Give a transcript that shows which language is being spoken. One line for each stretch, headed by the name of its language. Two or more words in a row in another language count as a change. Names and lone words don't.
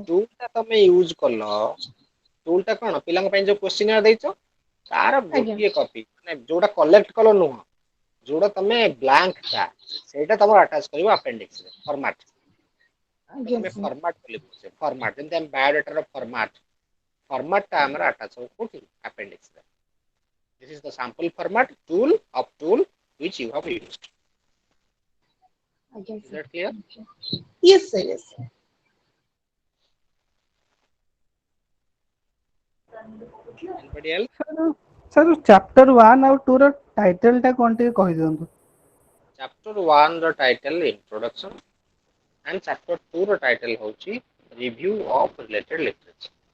Odia: ଟୁଲଟା ତମେ ୟୁଜ କଲ ଟୁଲଟା କଣ ପିଲାଙ୍କ ପାଇଁ ଯୋଉ କ୍ୱେଶ୍ଚିନିୟର ଦେଇଛ ତାର ଆଜ୍ଞା ଗୋଟିଏ କପି ମାନେ ଯୋଉଟା କଲେକ୍ଟ କଲ ନୁହଁ ଯୋଉଟା ତମେ ବ୍ଲାଙ୍କ ଟା ସେଇଟା ତମର ଆଟାଚ କରିବ ଆପେଣ୍ଡିକ୍ସ ରେ ଫରମାଟ ତ ଆଜ୍ଞା ତମେ ସାର୍ ଫରମାଟ ବୋଲି କହୁଛେ ଫରମାଟ ଯେମିତି ଆମେ ବାୟୋଡାଟାର ଫରମାଟ ଟା ଆମର ଆଟାଚ ହବ କୋଉଠି ଆପେଣ୍ଡିକ୍ସ ରେ
English: this is the sample format tool which you have used
Odia: ଆଜ୍ଞା
English: is that clear sir yes sir yes sir anybody else
Odia: ସାର୍ ଚାପ୍ଟର 1 ଆଉ 2 ର ଟାଇଟଲ ଟା କଣ ଟିକେ କହିଦିଅନ୍ତୁ
English: chapter 1 ର title introduction and chapter 2 ର title ହଉଛି review of related literature